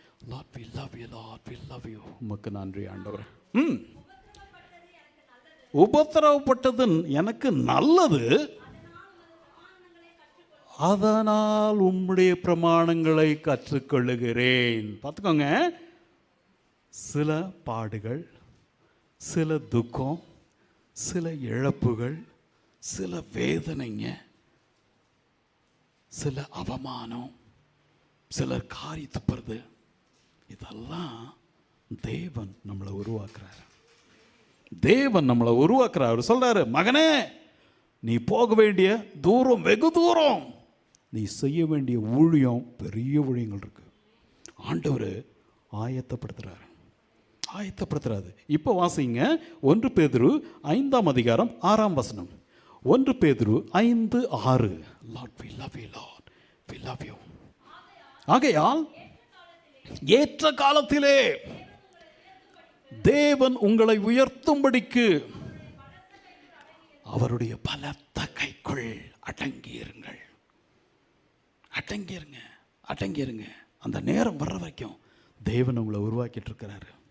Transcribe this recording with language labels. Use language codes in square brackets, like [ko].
[en] Lord, we love you, Lord, we love you. [ta] உமக்கு நன்றி ஆண்டவரே. உபத்திரவப்பட்டது எனக்கு நல்லது, அதனால் உம்முடைய பிரமாணங்களை கற்றுக்கொள்ளுகிறேன். பார்த்துக்கோங்க, சில பாடுகள், சில துக்கம், சில இழப்புகள், சில வேதனைங்க, சில அவமானம், சிலர் காரி துப்புறது, இதெல்லாம் தேவன் நம்மளை உருவாக்குறாரு. தேவன் நம்மளை உருவாக்குறார். அவர் சொல்றாரு, மகனே நீ போக வேண்டிய தூரம் வெகு தூரம், நீ செய்ய வேண்டிய ஊழியம் பெரிய ஊழியங்கள் இருக்கு. ஆண்டவர் ஆயத்தப்படுத்துறாரு, ஆயத்தப்படுத்துறாரு. இப்போ வாசிங்க, 1 பேதுரு 5:6. 1 பேதுரு 5:6. [en] Lord, we love you, Lord, we love you. [ta] ஆகையால் ஏற்ற காலத்திலே தேவன் உங்களை உயர்த்தும்படிக்கு அவருடைய பலத்த கைக்குள் அடங்கியிருங்கள். அடங்கிருங்க, அடங்கிருங்க. அந்த நேரம் வர்ற வரைக்கும் தேவன் உங்களை உருவாக்கிட்டு இருக்கிறாரு.